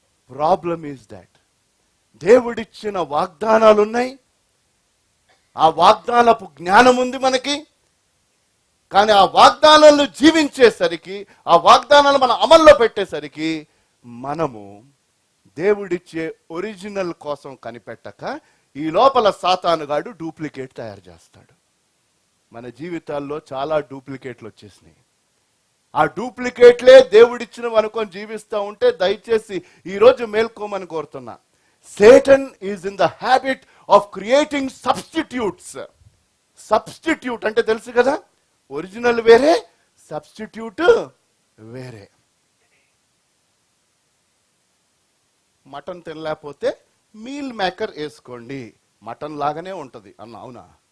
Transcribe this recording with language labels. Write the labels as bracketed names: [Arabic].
[English] problem is that [Telugu] దేవుడిచ్చిన వాగ్దానాలు ఉన్నాయి, ఆ వాగ్దానపు జ్ఞానం ఉంది మనకి, కానీ ఆ వాగ్దానాలను జీవించేసరికి, ఆ వాగ్దానాలు మనం అమల్లో పెట్టేసరికి మనము దేవుడిచ్చే ఒరిజినల్ కోసం కనిపెట్టక ఈ లోపల సాతానుగాడు డూప్లికేట్ తయారు చేస్తాడు. మన జీవితాల్లో చాలా డూప్లికేట్లు వచ్చేసినాయి. ఆ డూప్లికేట్లే దేవుడిచ్చినవి అనుకొని జీవిస్తూ ఉంటే దయచేసి ఈరోజు మేల్కోమని కోరుతున్నా. [English] Satan is in the habit of creating substitutes. [Telugu] Substitute అంటే తెలుసు కదా, ఒరిజినల్ వేరే, సబ్స్టిట్యూట్ వేరే. మటన్ తినలేకపోతే మీల్ మేకర్ వేసుకోండి, మటన్ లాగానే ఉంటుంది అన్న. అవునా?